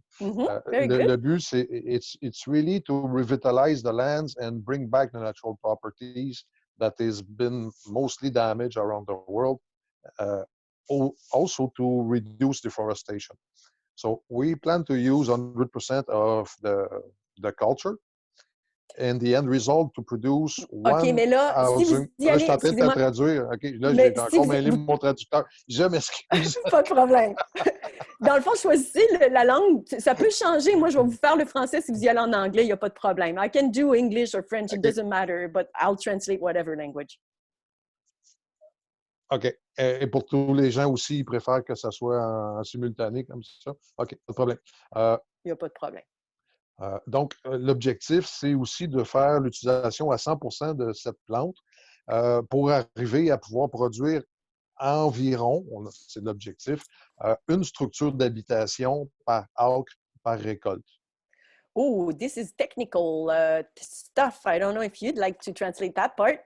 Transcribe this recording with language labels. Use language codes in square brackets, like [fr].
[fr] Le but, c'est [en] it's really to revitalize the lands and bring back the natural properties that has been mostly damaged around the world. Also to reduce deforestation. So we plan to use 100% of the culture. And the end result to produce one [fr] mais là, [en] housing. [fr] Si vous y allez, là, je suis en train de te traduire. OK, là, j'ai encore mêlé mon traducteur. Je m'excuse. Pas de problème. Dans le fond, choisissez la langue. Ça peut changer. Moi, je vais vous faire le français si vous y allez en anglais. Il n'y a pas de problème. [en] I can do English or French. It doesn't matter, but I'll translate whatever language. OK. [fr] Et pour tous les gens aussi, ils préfèrent que ça soit en simultané comme ça? OK, pas de problème. Il n'y a pas de problème. Donc, l'objectif, c'est aussi de faire l'utilisation à 100% de cette plante pour arriver à pouvoir produire environ, c'est l'objectif, une structure d'habitation par acre, par récolte. [en] Oh, this is technical stuff. I don't know if you'd like to translate that part.